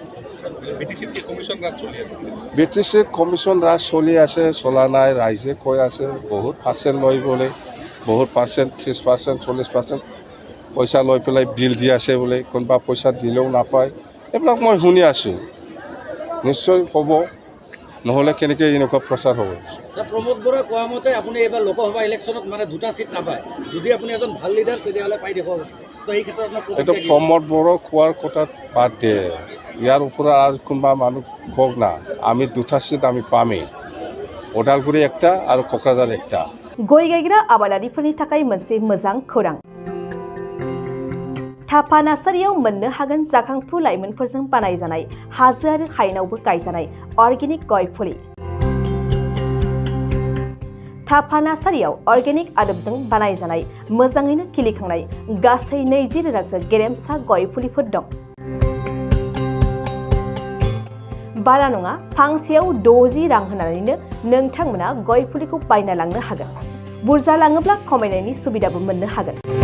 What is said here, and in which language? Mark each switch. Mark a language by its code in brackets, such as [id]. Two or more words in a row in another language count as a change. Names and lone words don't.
[as] বিটিচিত কমিশ্যন ৰাজ চলি আছে চলা নাই ৰাইজে কৈ আছে বহুত পাৰ্চেণ্ট লৈ বোলে বহুত পাৰ্চেণ্ট 30% 40% পইচা লৈ পেলাই বিল দি আছে বোলে কোনোবা পইচা দিলেও নাপায় এইবিলাক মই শুনি আছোঁ নিশ্চয় হ'ব নহ'লে কেনেকৈ এনেকুৱা প্ৰচাৰ হ'ব প্ৰমোদ বড়োৱে কোৱা মতে আপুনি এইবাৰ লোকসভা ইলেকশ্যনত মানে 2টা চিট নাপায় যদি আপুনি এজন ভাল লিডাৰ তেতিয়াহ'লে পাই দেখুৱাব তো এই ক্ষেত্ৰত এইটো প্ৰমোদ বড়ো কোৱাৰ কথাত বাদ দিয়ে ইয়াৰ ওপৰত আৰু কোনোবা মানুহ কওক না আমি 2টা চিট আমি পামেই উদালগুৰি একটা আৰু কোকৰাঝাৰ একটা [brx] गय गायग्रा आबादारिफोरनि थाखाय मोनसे मोजां खौरां थापा नार्सारियाव मोननो हागोन जाखांफु लाइमोनफोरजों बानायजानाय हाजो आरो हायेनावबो गायजानाय अर्गेनिक गय फुलि थापा नार्सारियाव अर्गेनिक आदबजों बानायजानाय मोजाङैनो खिलिखांनाय गासै 20,000सो गेरेमसा गय फुलिफोर दं बारा नङा फांसेयाव 60 रां होनानैनो नोंथांमोना गय फुलिखौ बायना लांनो हागोन बुरजा लाङोब्ला खमायनायनि सुबिदाबो मोननो हागोन